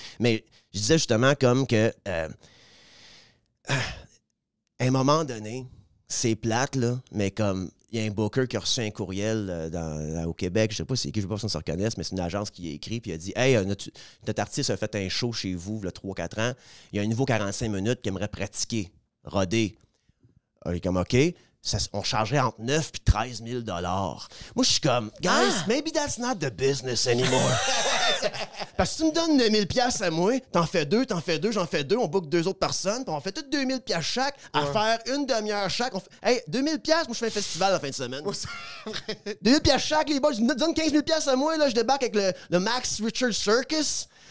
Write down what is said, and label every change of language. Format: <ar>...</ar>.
<fr>Mais je disais justement comme que à un moment donné, c'est plate, là, mais comme il y a un booker qui a reçu un courriel au Québec, je sais pas c'est qui, je sais pas si on se reconnaisse, mais c'est une agence qui a écrit puis a dit « Hey, notre artiste a fait un show chez vous, il y a 3-4 ans. Il y a un nouveau 45 minutes qui aimerait pratiquer, roder. » Il est comme « OK. » on chargerait entre 9 et 13 000 $. Moi, je suis comme,</fr> <en>guys, maybe that's not the business anymore.</en> <fr>Parce que si tu me donnes 2 000 $ à moi, t'en fais deux, j'en fais deux, on book 2 autres personnes, puis on fait toutes 2 000 $ chaque, à faire une demi-heure chaque. Hey, 2 000 $, moi, je fais un festival la fin de semaine. 2 000 $ chaque, les boys, je me donne 15 000 $, à moi, là, je débarque avec le Max Richard Circus.</fr>